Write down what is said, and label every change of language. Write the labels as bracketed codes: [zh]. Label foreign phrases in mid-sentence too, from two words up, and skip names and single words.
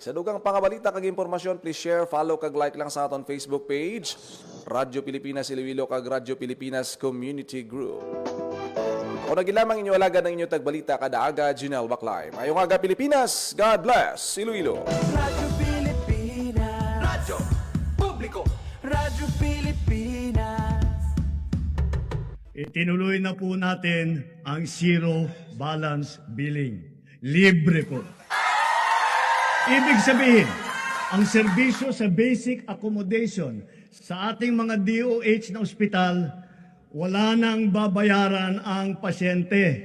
[hil] Sa dugang pangabalita kag impormasyon, [en] please share, follow [hil] kag like lang sa aton Facebook page, Radyo Pilipinas Iloilo kag Radyo Pilipinas Community Group. O nagilamang inyo alagad ng inyo tagbalita kada aga, Junel Baclay. Mayong aga Pilipinas, [en] God bless [hil] Iloilo. Radyo Pilipinas. Radyo Publiko. Radyo Pilipinas. [tl] Itinuloy na po natin ang zero balance billing. Libre po. Ibig sabihin, ang serbisyo sa basic accommodation sa ating mga DOH na ospital, wala nang babayaran ang pasyente.